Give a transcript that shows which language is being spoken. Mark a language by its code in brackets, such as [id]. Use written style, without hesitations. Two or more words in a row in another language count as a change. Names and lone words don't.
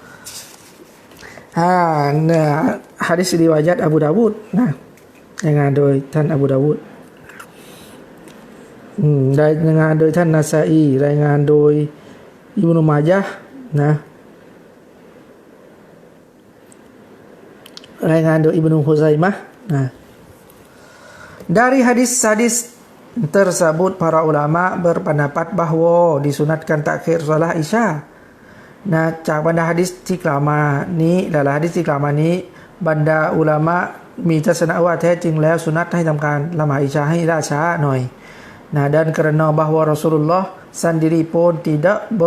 [th] หะดีษริวายะห์อบูดาวูดนะรายงานโดยท่านอบูดาวูดรายงานโดยท่านนาซาอีรายงานโดยอิบนุมายะห์นะ รายงานโดยอิบนุฮุซัยมะห์นะ [ms] dari hadis tersebut para ulama berpendapat bahwa disunatkan takhir salat Isya [th] นะจากบรรดาหะดีษที่กล่าวมานี้หลายๆหะดีษที่กล่าวมานี้บรรดาอุลามะมีทัศนะว่าแท้จริงแล้วสุนัตให้ทำการละหมาดอิชาให้ล่าช้าหน่อย [ms] nah dan kerana bahawa Rasulullah sendiri pun tidak